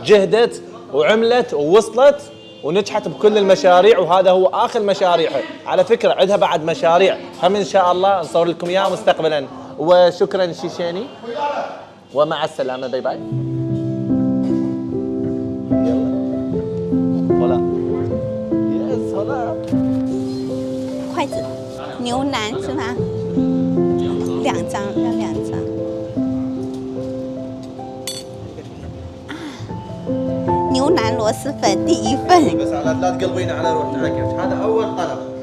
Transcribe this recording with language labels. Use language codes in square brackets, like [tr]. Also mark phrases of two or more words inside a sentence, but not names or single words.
[ar] جهدت وعملت ووصلت ونجحت بكل المشاريع، وهذا هو اخر مشاريعها. على فكره عندها بعد مشاريع هم ان شاء الله نصور لكم اياها مستقبلا. وشكرا شيشاني ومع السلامه. [en] bye bye. [ar] يلا هلا يس هلا. [zh] 筷子，牛腩是吗？2张，要2张。牛腩螺蛳粉第1份。 [ar] بس لا تقلبين على روحنا. هذا اول طلب.